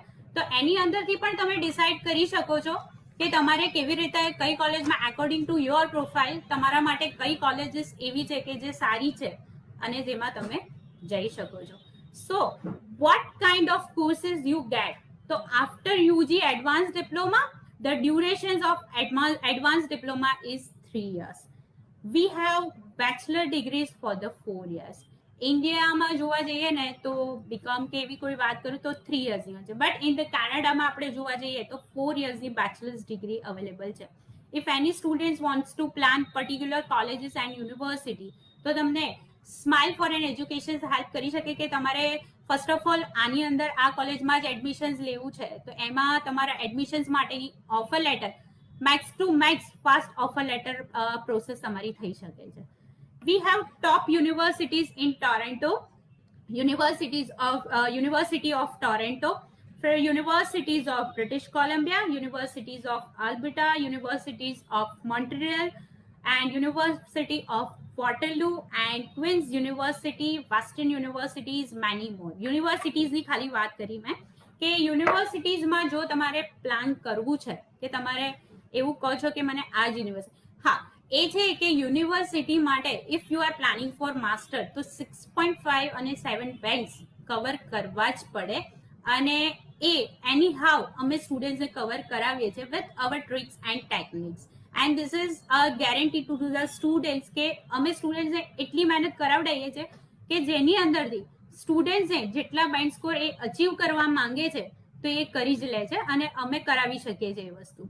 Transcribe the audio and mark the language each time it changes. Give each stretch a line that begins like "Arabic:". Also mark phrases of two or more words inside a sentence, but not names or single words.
Gujarati: તો એની અંદરથી પણ તમે ડિસાઇડ કરી શકો છો કે તમારે કેવી રીતે કઈ કોલેજમાં
English: according to your profile
Gujarati: તમારા માટે કઈ કોલેજીસ એવી છે કે જે સારી છે અને જેમાં તમે જઈ શકો છો.
English: so what kind of courses you get? તો after UG advance diploma the durations of advance diploma is 3 years. We have bachelor degrees for the 4 years.
Gujarati: ઇન્ડિયામાં જોવા જઈએ ને તો બીકોમ કે એવી કોઈ વાત કરું તો 3 yearsની હોય છે,
English: but in the
Gujarati: કેનેડામાં આપણે જોવા જઈએ તો 4 yearsની
English: bachelors degree available
Gujarati: છે.
English: if any students wants to plan particular colleges and university
Gujarati: તો તમને સ્માઇલ ફોરેન એજ્યુકેશન હેલ્પ કરી શકે કે તમારે
English: first of all
Gujarati: આની અંદર આ કોલેજમાં જ એડમિશન્સ લેવું છે તો એમાં તમારા એડમિશન્સ માટેની
English: offer letter max to max fast offer letter process
Gujarati: તમારી થઈ શકે છે.
English: We have top universities in Toronto, University of Toronto, for universities of British Columbia, universities of Alberta, universities of Montreal, and University of Waterloo, and Queen's University, Western Universities, many more.
Gujarati: Universities ની ખાલી વાત કરી મેં કે યુનિવર્સિટીઝમાં જો તમારે પ્લાન કરવું છે કે તમારે એવું કહો છો કે મને આ જ યુનિવર્સિટી, હા, એ છે કે યુનિવર્સિટી માટે
English: if you are planning for master
Gujarati: તો 6.5 અને 7
English: bands cover
Gujarati: કરવા જ પડે, અને એ એની હાઉ અમે સ્ટુડન્ટ્સને કવર કરાવીએ છીએ
English: with our tricks and techniques, and this is a guarantee to the students
Gujarati: કે અમે સ્ટુડન્ટ્સને એટલી મહેનત કરાવડાવીએ છીએ કે જેની અંદરથી સ્ટુડન્ટ્સને જેટલા
English: band score
Gujarati: એ અચીવ કરવા માંગે છે તો એ કરી જ લે છે, અને અમે કરાવી શકીએ છીએ એ વસ્તુ.